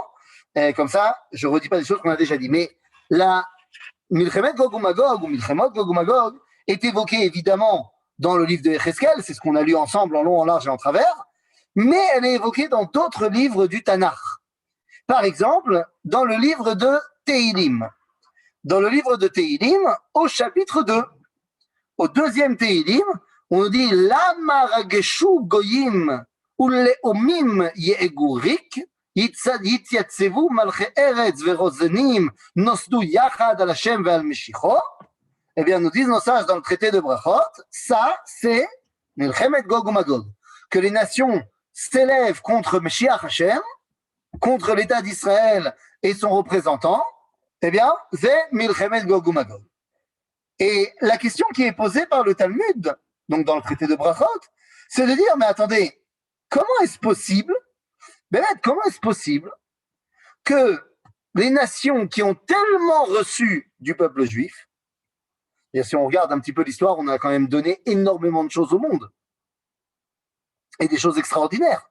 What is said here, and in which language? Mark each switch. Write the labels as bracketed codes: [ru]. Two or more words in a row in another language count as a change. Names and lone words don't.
[fr] Et comme ça, je ne redis pas des choses qu'on a déjà dit. Mais la Milchemet Gog ou Magog, ou Milchemot Gog ou Magog, est évoquée évidemment dans le livre de Yecheskel, c'est ce qu'on a lu ensemble en long, en large et en travers, mais elle est évoquée dans d'autres livres du Tanakh. Par exemple, dans le livre de Tehilim. Dans le livre de Tehilim, au chapitre 2, au deuxième Tehilim, on nous dit « [he] למה רגשו גויים ולאומים יהגו ריק » יתייצבו מלכי ארץ ורוזנים נוסדו יחד על השם ועל משיחו. [fr] Eh bien, nous disent nos sages dans le traité de Brachot, ça, c'est Milchemet Gog ou Magog. Que les nations s'élèvent contre [he] משיח השם, [fr] contre l'État d'Israël et son représentant, eh bien, c'est Milchemet Gog ou Magog. Et la question qui est posée par le Talmud, donc dans le traité de Brachot, c'est de dire, mais attendez, comment est-ce possible que les nations qui ont tellement reçu du peuple juif, et si on regarde un petit peu l'histoire, on a quand même donné énormément de choses au monde, et des choses extraordinaires.